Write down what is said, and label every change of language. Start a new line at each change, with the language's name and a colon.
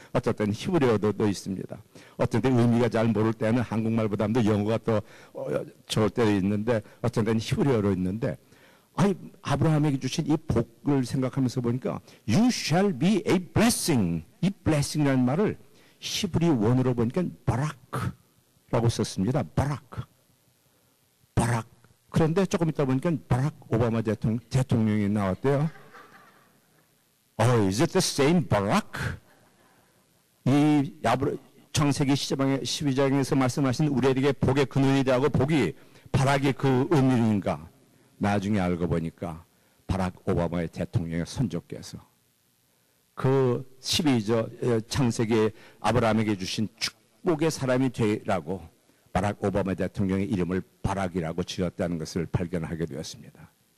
Korean: 어떤 때는 히브리어도 있습니다. 어떤 때는 의미가 잘 모를 때는 한국말보다도 영어가 더 좋을 때도 있는데 어떤 때는 히브리어로 있는데 아브라함에게 주신 이 복을 생각하면서 보니까
English: You shall be a blessing.
Korean: 이 blessing이라는 말을 히브리 원어로 보니까 바라크라고 썼습니다. 바라크. 그런데 조금 있다 보니까 바락 오바마 대통령이 나왔대요.
English: Is it the same 바락?
Korean: 이 창세기 12장에서 말씀하신 우리에게 복의 근원이 되고 복이 바락이 그 의미인가? 나중에 알고 보니까 바락 오바마의 대통령의 손주께서 그 12절 창세기 아브라함에게 주신 축복의 사람이 되라고 바락 오바마 대통령의 이름을 바락이라고 지었다는 것을 발견하게 되었습니다.